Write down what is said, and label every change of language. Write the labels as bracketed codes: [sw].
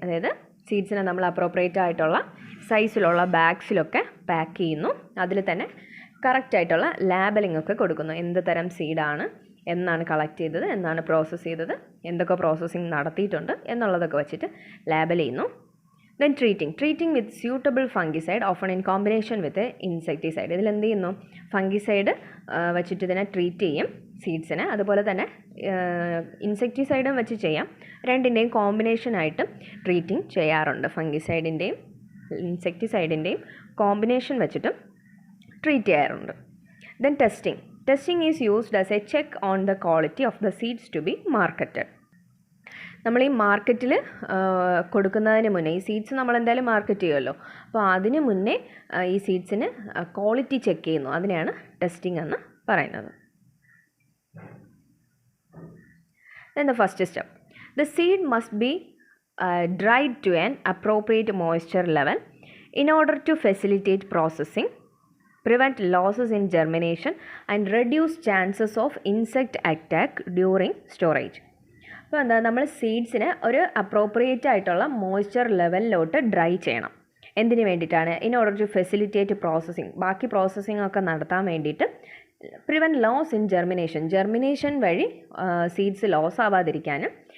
[ml] അതായത് സീഡ്സിനെ നമ്മൾ അപ്രോപ്രിയേറ്റ് ആയിട്ടുള്ള സൈസിലുള്ള ബാഗ്സിലൊക്കെ പാക്ക് ചെയ്യുന്നു. അതിൽ തന്നെ കറക്റ്റായിട്ടുള്ള ലാബലിംഗ് ഒക്കെ കൊടുക്കുന്നു. എന്ത് തരം സീഡാണ്, എന്നാണ് കളക്ട് ചെയ്തത്, എന്നാണ് പ്രോസസ്സ് ചെയ്തത്, എന്തൊക്കെ പ്രോസസ്സിങ് നടത്തിയിട്ടുണ്ട് എന്നുള്ളതൊക്കെ വെച്ചിട്ട് ലാബൽ ചെയ്യുന്നു. [en] Then treating with suitable fungicide, often in combination with a insecticide. [ml] ഇതിൽ എന്ത് ചെയ്യുന്നു, ഫംഗിസൈഡ് വെച്ചിട്ട് ഇതിനെ ട്രീറ്റ് ചെയ്യും സീഡ്സിനെ. അതുപോലെ തന്നെ ഇൻസെക്ടിസൈഡും വെച്ച് ചെയ്യാം. രണ്ടിൻ്റെയും കോമ്പിനേഷനായിട്ട് ട്രീറ്റിംഗ് ചെയ്യാറുണ്ട്. ഫംഗിസൈഡിൻ്റെയും ഇൻസെക്ടിസൈഡിൻ്റെയും കോമ്പിനേഷൻ വെച്ചിട്ടും ട്രീറ്റ് ചെയ്യാറുണ്ട്. [en] Then testing is used as a check on the quality of the seeds to be marketed. [ml] നമ്മൾ ഈ മാർക്കറ്റിൽ കൊടുക്കുന്നതിന് മുന്നേ, ഈ സീഡ്സ് നമ്മൾ എന്തായാലും മാർക്കറ്റ് ചെയ്യുമല്ലോ, അപ്പോൾ അതിന് മുന്നേ ഈ സീഡ്സിന് ക്വാളിറ്റി ചെക്ക് ചെയ്യുന്നു. അതിനെയാണ് ടെസ്റ്റിംഗ് എന്ന് പറയുന്നത്. [en] Then the first step, the seed must be dried to an appropriate moisture level in order to facilitate processing, prevent losses in germination and reduce chances of insect attack during storage. [ml] അപ്പോൾ എന്താ, നമ്മൾ സീഡ്സിന് ഒരു appropriate ആയിട്ടുള്ള moisture ലെവലിലോട്ട് dry ചെയ്യണം. എന്തിനു വേണ്ടിയിട്ടാണ്? [en] in order to facilitate processing, [ml] ബാക്കി processing ഒക്കെ നടത്താൻ വേണ്ടിയിട്ട്. [en] prevent loss in germination [ml] വഴി സീഡ്സ് ലോസ് ആവാതിരിക്കാനും.